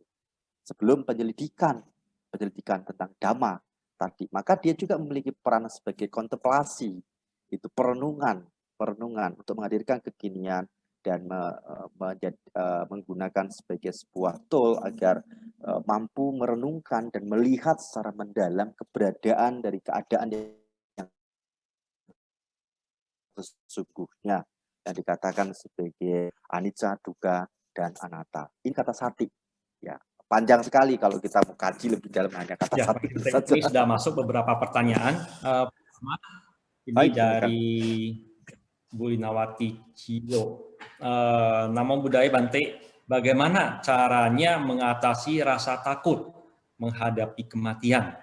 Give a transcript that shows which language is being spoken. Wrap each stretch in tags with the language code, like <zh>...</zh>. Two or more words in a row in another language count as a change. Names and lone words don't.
<id>Sebelum penyelidikan tentang Dhamma tadi, maka dia juga memiliki peran sebagai kontemplasi, itu perenungan untuk menghadirkan kekinian dan menggunakan sebagai sebuah tool agar mampu merenungkan dan melihat secara mendalam keberadaan dari keadaan yang sesungguhnya yang dikatakan sebagai anicca, dukkha, dan anatta. Ini kata sati. Ya, panjang sekali kalau kita mau kaji lebih dalam hanya kata sati. Ini sudah masuk beberapa pertanyaan. Ini baik, dari Bu Linawati Ciyo.</id> <pi>Namo Buddhaya Bante,</pi> <id>bagaimana caranya mengatasi rasa takut menghadapi kematian?</id>